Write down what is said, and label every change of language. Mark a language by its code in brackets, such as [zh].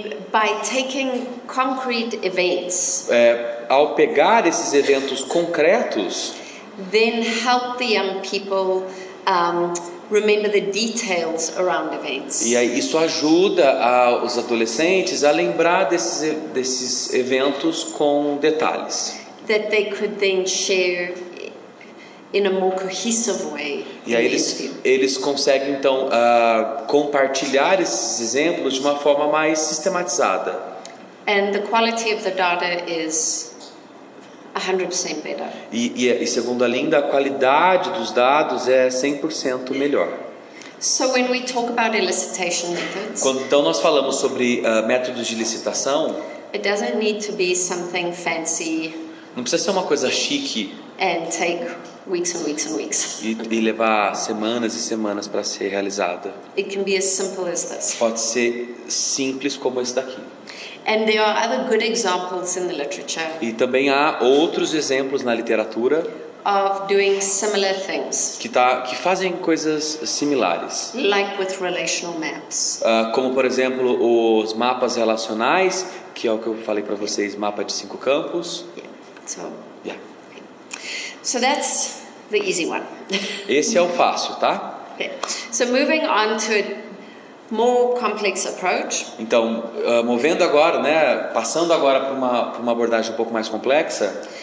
[en] by taking concrete events, [pt] ao pegar esses eventos concretos, [en] then help the young people remember the details around events. [pt] e aí isso ajuda os adolescentes a lembrar desses eventos com detalhes. [en] That they could then share in a more cohesive way. [pt] E aí eles conseguem então compartilhar esses exemplos de uma forma mais sistematizada. [en] And the quality of the data is 100% better. [pt] E segundo a Linda, a qualidade dos dados é 100% melhor. [en] So when we talk about elicitation methods, [pt] Quando então nós falamos sobre métodos de licitação, [en] it doesn't need to be something fancy [pt] não precisa ser uma coisa chique [en] and take weeks and weeks and weeks. [pt] e levar semanas e semanas para ser realizada. [en] It can be as simple as this. [pt] Pode ser simples como esse daqui. [en] And there are other good examples in the literature [pt] E também há outros exemplos na literatura [en] of doing similar things, [pt] que fazem coisas similares. [en] like with relational maps. [pt] Como por exemplo os mapas relacionais, que é o que eu falei para vocês, mapa de 5 campos. [en] Yeah. So that's the easy one. [pt] Esse é o fácil, tá? [en] Okay. So moving on to a more complex approach. [pt] Então, movendo agora, passando agora para uma abordagem um pouco mais complexa.